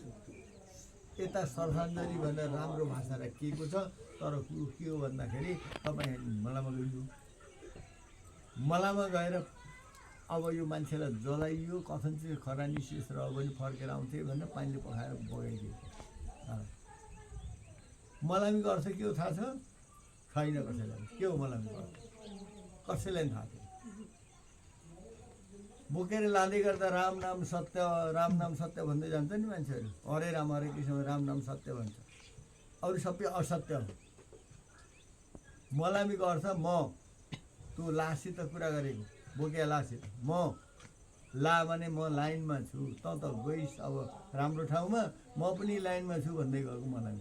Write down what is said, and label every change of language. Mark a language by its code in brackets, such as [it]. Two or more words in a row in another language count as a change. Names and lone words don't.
[ne] यता श्रद्धाञ्जली भनेर राम्रो भाषा राखिएको छ, तर के हो भन्दाखेरि तपाईँ मलामा गइयो, मलामा गएर अब यो मान्छेलाई जलाइयो, कथन चाहिँ खरानी शेष र अब पनि फर्केर आउँथे भनेर पानीले पखाएर बगाइदियो। मलामीको अर्थ के हो थाहा छ? छैन कसैलाई। के हो मलामीको अर्थ? कसैलाई थाहा छैन। बोकेर लाँदै गर्दा राम नाम सत्य भन्दै जान्छ नि मान्छेहरू। हरे राम हरे कृष्ण, राम नाम सत्य भन्छ, अरू सबै असत्य हो। मलामीको अर्थ म, तँ लासित कुरा गरेको, बोकेर लासित म, ला भने म लाइनमा छु, त गइस् अब राम्रो ठाउँमा, म पनि लाइनमा छु भन्दै गएको मलामी।